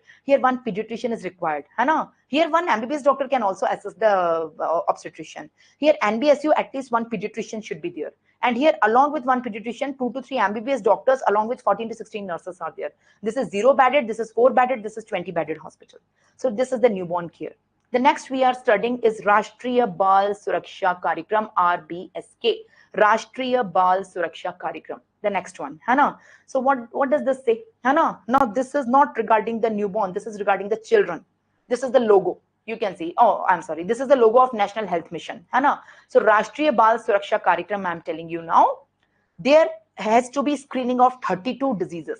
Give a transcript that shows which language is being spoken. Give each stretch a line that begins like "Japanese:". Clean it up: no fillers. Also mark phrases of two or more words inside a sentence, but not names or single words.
English: Here one pediatrician is required. Here one MBBS doctor can also assess the obstetrician. Here NBSU at least one pediatrician should be there. And here along with one pediatrician, 2 to 3 MBBS doctors along with 14 to 16 nurses are there. This is 0 bedded, this is 4 bedded, this is 20 bedded hospital. So this is the newborn care. The next we are studying is Rashtriya Bal Suraksha Karikram, RBSK. Rashtriya Bal Suraksha Karikram. The next one. So what does this say? Now this is not regarding the newborn. This is regarding the children. This is the logo. You can see. Oh, I'm sorry. This is the logo of National Health Mission. So Rashtriya Bal Suraksha Karikram, I'm telling you now. There has to be screening of 32 diseases.